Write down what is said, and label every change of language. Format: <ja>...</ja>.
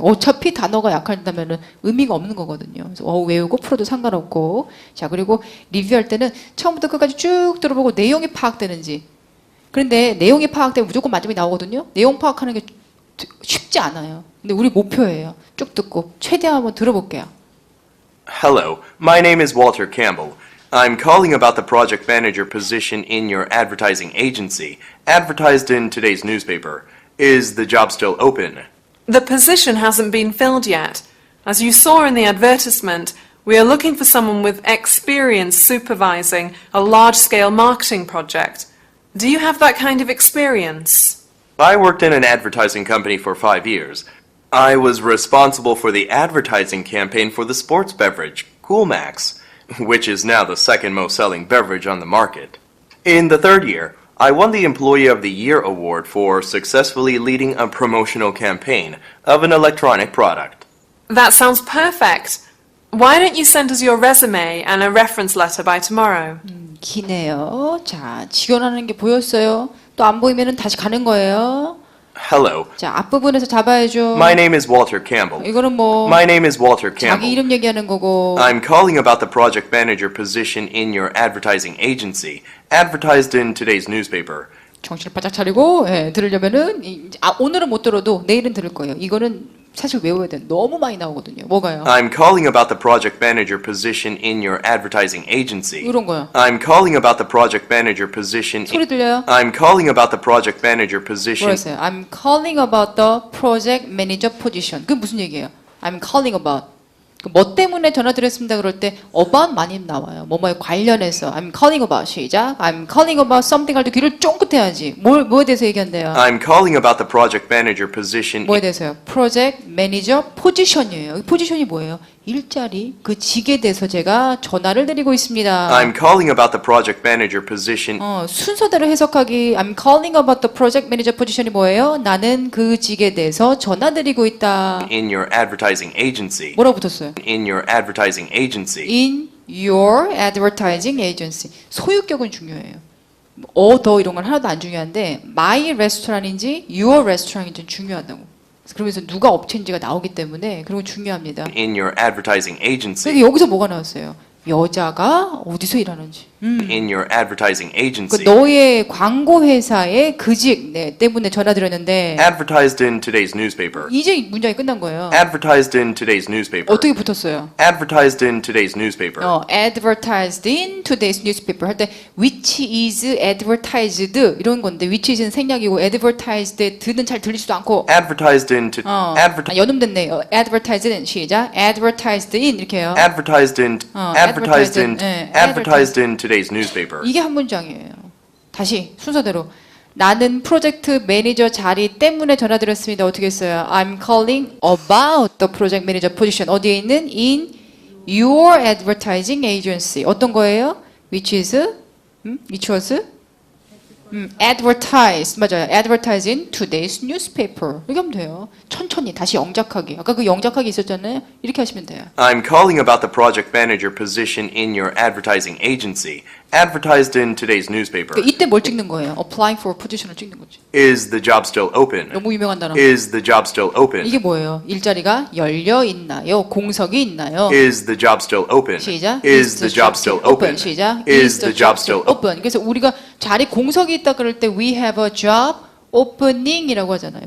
<ko>어차피 단어가 약하다면 의미가 없는 거거든요. 그래서 외우고 풀어도 상관없고. 자, 그리고 리뷰할 때는 처음부터 끝까지 쭉 들어보고 내용이 파악되는지. 그런데 내용이 파악되면 무조건 만점이 나오거든요. 내용 파악하는 게 쉽지 않아요. 근데 우리 목표예요. 쭉 듣고 최대한 한번 들어볼게요.</ko> <en>Hello, my name is Walter Campbell. I'm calling about the project manager position in your advertising agency, advertised in today's newspaper. Is the job still open? The position hasn't been filled yet. As you saw in the advertisement, we are looking for someone with experience supervising a large-scale marketing project. Do you have that kind of experience? I worked in an advertising company for 5 years. I was responsible for the advertising campaign for the sports beverage, Cool Max, which is now the second most selling beverage on the market. In the third year, I won the Employee of the Year award for successfully leading a promotional campaign of an electronic product. That sounds perfect. Why don't you send us your resume and a reference letter by tomorrow?</en> <ko>기네요. 자, 지원하는 게 보였어요. 또 안 보이면은 다시 가는 거예요.</ko> <en>Hello,</en> <ko>자, 앞부분에서 잡아야죠.</ko> <en>my name is Walter Campbell.</en> <ko>이거는 뭐</ko> <en>My name is Walter</en> <ko>자기</ko> <en>Campbell.</en> <ko>이름 얘기하는 거고.</ko> <en>I'm calling about the project manager position in your advertising agency, advertised in today's newspaper.</en> <ko>정신을 바짝 차리고 들으려면은 오늘은 못 들어도 내일은 들을 거예요. 이거는 사실 외워야 돼. 너무 많이 나오거든요. 뭐가요?</ko> <en>I'm calling about the project manager position in your advertising agency.</en> <ko>이런 거요.</ko> <en>I'm calling about the project manager position.</en> <ko>소리 들려요?</ko> <en>I'm calling about the project manager position.</en> <ko>뭐였어요?</ko> <en>I'm calling about the project manager position.</en> <ko>그게 무슨 얘기예요?</ko> <en>I'm calling about.</en> <ko>뭐 때문에 전화드렸습니다. 그럴 때 about 많이 나와요. 뭐뭐에 관련해서.</ko> <en>I'm calling about.</en> <ko>시작.</ko> <en>I'm calling about something</en> <ko>할 때 귀를 쫑긋해야지. 뭐에 대해서 얘기한대요?</ko> <en>I'm calling about the project manager position.</en> <ko>뭐에 대해서요? 프로젝트 매니저 포지션이에요. 이 포지션이 뭐예요? 일자리, 그 직에 대해서 제가 전화를 드리고 있습니다.</ko> <en>I'm calling about the project manager position.</en> <ko>순서대로 해석하기</ko> <en>I'm calling about the project manager position이</en> <ko>뭐예요? 나는 그 직에 대해서 전화드리고 있다.</ko> <en>In your advertising agency.</en> <ko>뭐라고 붙었어요?</ko> <en>In your advertising agency. In your advertising agency.</en> <ko>소유격은 중요해요. 더 이런 건 하나도 안 중요한데 my restaurant인지 your restaurant인지 중요하다고. 그러면서 누가 업체인지가 나오기 때문에 그런 건 중요합니다.</ko> <en>In your advertising agency.</en> <ko>그러니까 여기서 뭐가 나왔어요? 여자가 어디서 일하는지.</ko> <en>In your advertising</en> <ko>그</ko> <en>agency.</en> <ko>너의 광고 회사의 그직 때문에 전화드렸는데</ko> <en>Advertised in today's newspaper.</en> <ko>이제 문장이 끝난 거예요.</ko> <en>Advertised in today's newspaper.</en> <ko>어떻게 붙었어요?</ko> <en>Advertised in today's newspaper. advertised in today's newspaper</en> <ko>할 때</ko> <en>which is advertised</en> <ko>이런 건데 which is는 생략이고 advertised의 드는 잘 들리지도 않고</ko> <en>Advertised in to</en> <ko>연음됐네요.</ko> <en>advertised in 시작. advertised in</en> <ko>이렇게 해요.</ko> <en>advertised in advertised in</en> <ko>예,</ko> <en>advertised in today's newspaper.</en> <ko>이게 한 문장이에요. 다시 순서대로 나는 프로젝트 매니저 자리 때문에 전화드렸습니다. 어떻게 했어요?</ko> <en>I'm calling about the project manager position.</en> <ko>어디에 있는?</ko> <en>In your advertising agency.</en> <ko>어떤 거예요?</ko> <en>Which is? Which was? advertised.</en> <ko>맞아요.</ko> <en>advertised in today's newspaper.</en> <ko>이렇게 하면 돼요. 천천히 다시 영작하기. 아까 그 영작하기 있었잖아요. 이렇게 하시면 돼요.</ko> <en>I'm calling about the project manager position in your advertising agency, advertised in today's newspaper.</en> <ko>그러니까 이때 뭘 찍는 거예요?</ko> <en>applying for position</en> <ko>을 찍는 거지.</ko> <en>Is the job still open?</en> <ko>너무 유명한 단어.</ko> <en>Is the job still open?</en> <ko>이게 뭐예요? 일자리가 열려 있나요? 공석이 있나요?</ko> <en>Is the job still open?</en> <ko>시작.</ko> <en>Is the job still open?</en> <ko>시작.</ko> <en>Is the job still open?</en> <ko>그래서 우리가 자리 공석이 있다 그럴 때</ko> <en>we have a job opening</en> <ko>이라고 하잖아요.</ko>